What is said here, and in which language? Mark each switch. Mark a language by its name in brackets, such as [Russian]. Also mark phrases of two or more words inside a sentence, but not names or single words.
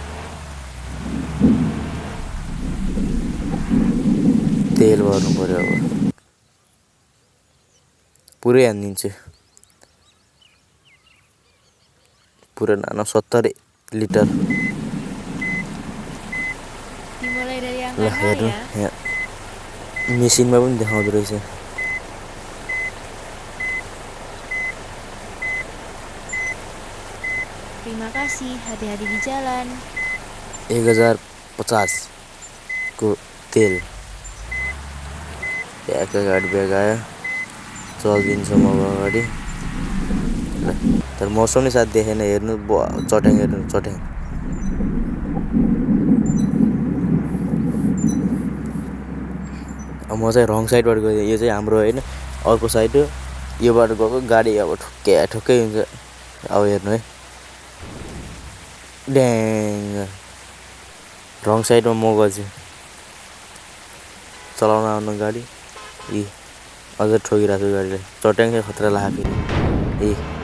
[Nepali] तेल भर्नु पर्यो अब पुरै हानिदिन्छु पुरा नानो 70 लिटर ल हेर्नु यहाँ मेसिनमा पनि देखाउँदो रहेछ [Indonesian] Terima kasih, hati-hati di jalan. [Nepali] 1050 को तेल ट्याक्क गाडी ब्याग आयो चलिदिन्छ म अगाडि तर मौसमले साथ देखेन हेर्नु चट्याङ हेर्नु चट्याङ अब म चाहिँ [English] wrong sideबाट [Nepali] गएँ यो चाहिँ हाम्रो होइन अर्को साइड हो यो बाटो गएको गाडी अब ठुक्कै हुन्छ अब हेर्नु है ड्याङ [English] wrong sideमा [Nepali] म गएछु चलाउन आउनु गाडी अझ ठोकिरहेको छु गाडीलाई चट्याङै खतरा लाग्यो फेरि